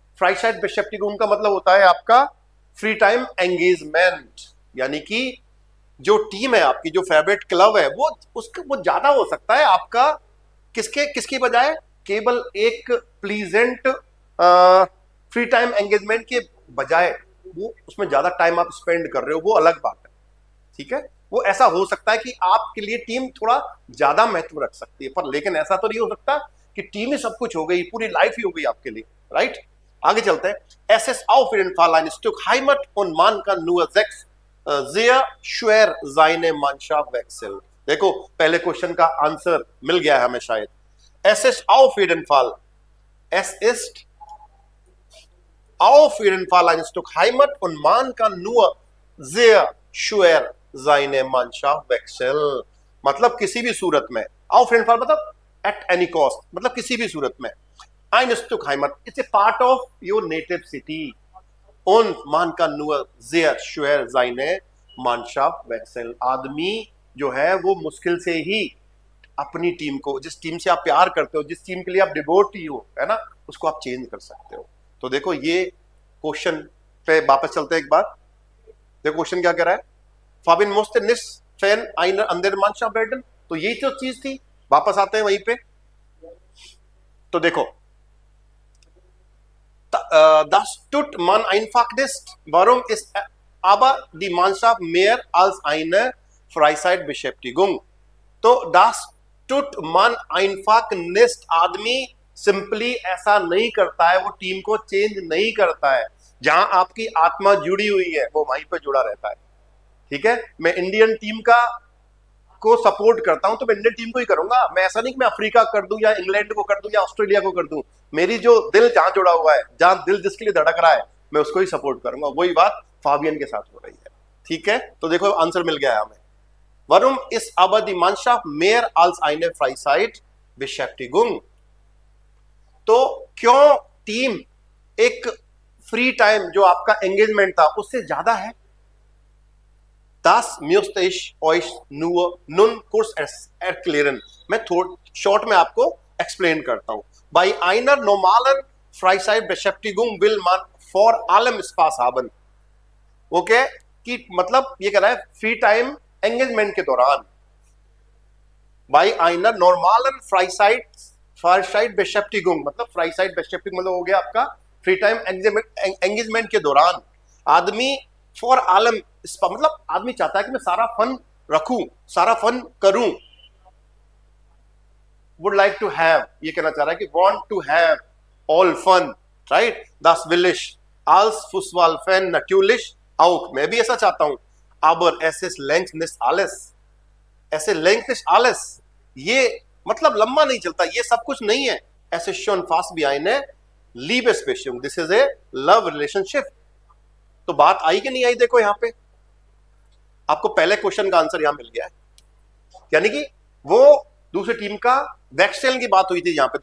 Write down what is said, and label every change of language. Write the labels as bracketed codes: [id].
[hi] Freizeitbeschäftigung का मतलब होता है आपका फ्री टाइम एंगेजमेंट, यानी कि जो टीम है आपकी, जो फेवरेट क्लब है, वो ज्यादा हो सकता है आपका किसकी बजाय, केवल एक प्लीजेंट फ्री टाइम एंगेजमेंट के बजाय वो उसमें ज्यादा टाइम आप स्पेंड कर रहे हो, वो अलग बात है, ठीक है। वो ऐसा हो सकता है कि आपके लिए टीम थोड़ा ज्यादा महत्व रख सकती है, पर लेकिन ऐसा तो नहीं हो सकता कि टीम ही सब कुछ हो गई, पूरी लाइफ ही हो गई आपके लिए, राइट। आगे चलते हैं। [de] Es ist auf jeden Fall ein Stück Heimat und man kann nur sehr schwer seine Mannschaft wechseln। [hi] देखो पहले क्वेश्चन का आंसर मिल गया है हमें शायद। [de] Es ist auf jeden Fall, es ist auf jeden Fall ein Stück Heimat und man kann nur sehr schwer seine Mannschaft wechseln। [hi] मतलब किसी भी सूरत में, [de] auf jeden Fall [hi] मतलब [en] at any cost, [hi] मतलब किसी भी सूरत में। [de] Ein Stück Heimat, [en] it's a part of your native city [de] und man kann nur sehr schwer seine Mannschaft wechseln। [hi] आदमी जो है वो मुश्किल से ही अपनी टीम को, जिस टीम से आप प्यार करते हो, जिस टीम के लिए आप डिवोटी हो, है ना, उसको आप चेंज कर सकते हो। तो देखो ये क्वेश्चन पे वापस चलते हैं एक बार। देखो क्वेश्चन क्या कह रहा है, [de] फाबिन मोस्ते निस फैन आइनर अंदर मानशा बेडन, [hi] तो यही तो चीज थी। वापस आते हैं वहीं पे। तो देखो [de] das tut man einfach nicht, warum ist aber die Mannschaft mehr als eine Freizeitbeschäftigung। [hi] तो [de] das tut man einfach nicht, [hi] आदमी सिंपली ऐसा नहीं करता है, वो टीम को चेंज नहीं करता है। जहां आपकी आत्मा जुड़ी हुई है वो वहीं पे जुड़ा रहता है, ठीक है। मैं इंडियन टीम को सपोर्ट करता हूं तो मैं इंडियन टीम को ही करूंगा। मैं ऐसा नहीं कि मैं अफ्रीका कर दूं या इंग्लैंड को कर दूं या ऑस्ट्रेलिया को कर दूं। मेरी जो दिल जहां जुड़ा हुआ है, जहां दिल जिसके लिए धड़क रहा है, मैं उसको ही सपोर्ट करूंगा। वही बात फाबियन के साथ हो रही है, ठीक है। तो देखो आंसर मिल गया है हमें। [de] Warum ist aber die Mannschaft mehr als eine Freizeitbeschäftigung? [hi] तो क्यों टीम एक फ्री टाइम जो आपका एंगेजमेंट था उससे ज्यादा है। [de] Das müsste ich euch nur nun kurz erklären। [hi] मैं शॉर्ट में आपको एक्सप्लेन करता हूं। [de] Bei einer normalen Freizeitbeschäftigung will man vor allem Spaß haben। [hi] Okay, कि मतलब ये कह रहा है फ्री टाइम एंगेजमेंट के दौरान। [de] Bei einer normalen Freizeitbeschäftigung [hi] मतलब Freizeitbeschäftigung मतलब हो गया आपका फ्री टाइम एंगेजमेंट के दौरान आदमी फॉर आलम, मतलब आदमी चाहता है कि मैं सारा फन रखूं, सारा फन करूं। [en] would like to have, [hi] ये कहना चाह रहा है कि [en] Want to have all fun, right. [de] Das will ich als Fußballfan natürlich auch, [hi] मैं भी ऐसा चाहता हूं। [de] aber es ist längst nicht alles, [hi] ऐसे [de] längst nicht alles, [hi] ये मतलब लंबा नहीं चलता, ये सब कुछ नहीं है। ऐसे [de] schon fast wie eine Liebesbeziehung, [en] this is a love relationship। [hi] तो बात आई कि नहीं आई? देखो यहां पे आपको पहले क्वेश्चन का आंसर यहां मिल गया है, यानी कि वो दूसरी टीम का वैक्सेल की बात हुई थी यहां पे।